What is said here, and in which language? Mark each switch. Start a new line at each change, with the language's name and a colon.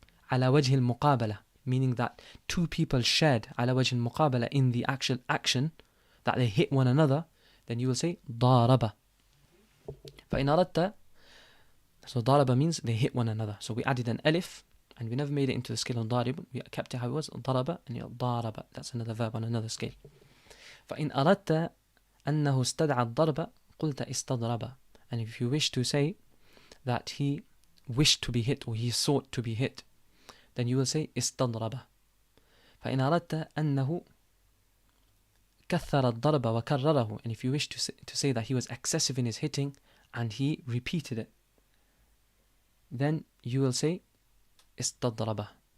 Arabic: على وجه المقابلة,
English: meaning that two people shared على وجه المقابلة in the actual action, that they hit one another, then you will say ضارب.
Arabic: فإن أردت,
English: so ضارب means they hit one another. So we added an alif, and we never made it into the scale of ضارب. We kept it how it was, ضرب, and ضارب. That's another verb on another scale.
Arabic: فإن أردت أنه استدعى الضرب قلت استضرب.
English: And if you wish to say that he wished to be hit, or he sought to be hit, then you will say استضرب.
Arabic: فإن أردت أنه كثر الضرب وكرره.
English: And if you wish to say that he was excessive in his hitting and he repeated it, then you will say استضرب.